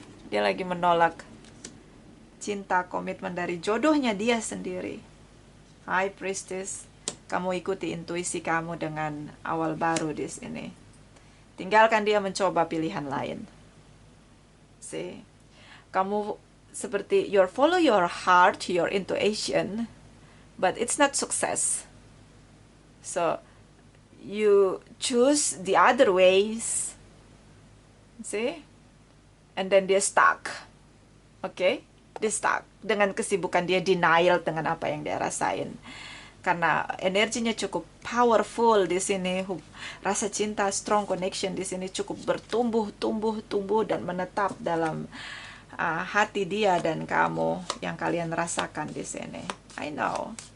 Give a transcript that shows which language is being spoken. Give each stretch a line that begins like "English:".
Indonesian: Dia lagi menolak cinta, komitmen dari jodohnya dia sendiri. High Priestess, kamu ikuti intuisi kamu dengan awal baru di sini. Tinggalkan dia mencoba pilihan lain. Kamu seperti
English: follow your heart, your intuition, but it's not success. So you choose the other ways, and then
Indonesian: dia
English: stuck.
Indonesian: Okay, dia stuck dengan kesibukan dia, denial dengan apa yang dia rasain. Karena energinya cukup powerful di sini, rasa cinta, strong connection di sini cukup tumbuh dan menetap dalam hati dia dan kamu, yang kalian rasakan di sini.
English: I know.